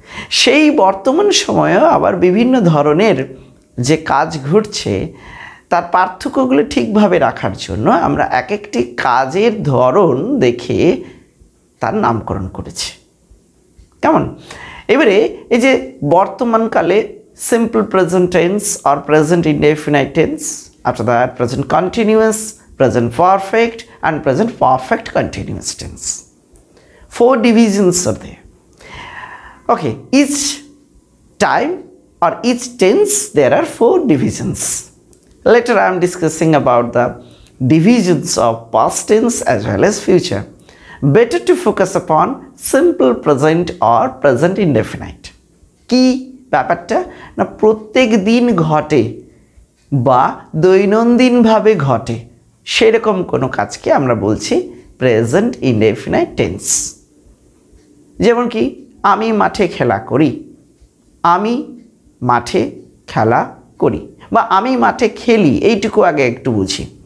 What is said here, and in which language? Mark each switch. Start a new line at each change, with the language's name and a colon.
Bangla: সেই বর্তমান সময়েও আবার বিভিন্ন ধরনের যে কাজ ঘটছে তার পার্থক্যগুলো ঠিকভাবে রাখার জন্য আমরা এক একটি কাজের ধরন দেখে তার নামকরণ করেছি। কেমন? এবারে এই যে বর্তমানকালে simple present tense or present indefinite tense,
English: after that present continuous, present perfect and present perfect continuous tense. 4 divisions are there. Okay, each time or each tense there are 4 divisions. Later I am discussing about the divisions of past tense as well as future. Better to focus upon simple present or present indefinite.
Bangla: কি ব্যাপারটা? না প্রত্যেক দিন ঘটে বা দৈনন্দিনভাবে ঘটে সেরকম কোনো কাজকে আমরা বলছি প্রেজেন্ট ইনডেফিনাইট টেন্স। যেমন কি আমি মাঠে খেলা করি, আমি মাঠে খেলা করি বা আমি মাঠে খেলি, এইটুকু আগে একটু বুঝি।